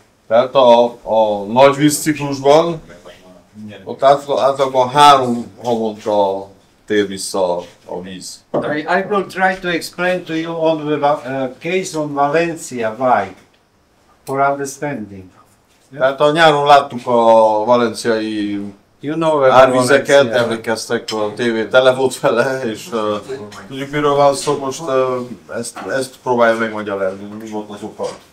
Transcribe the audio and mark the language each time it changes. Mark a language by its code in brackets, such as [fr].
[hu] Tehát a nagy vízciklusban ott általában 3 havonta tér vissza a víz. [en] I will try to explain to you on the case on Valencia why, for understanding. [hu] Tehát a nyáron láttuk a valenciai árvizeket, emlékeztek, a tévé tele volt vele, és tudjuk miről van szó, most ezt próbálja megmagyarázni, mi volt az oka.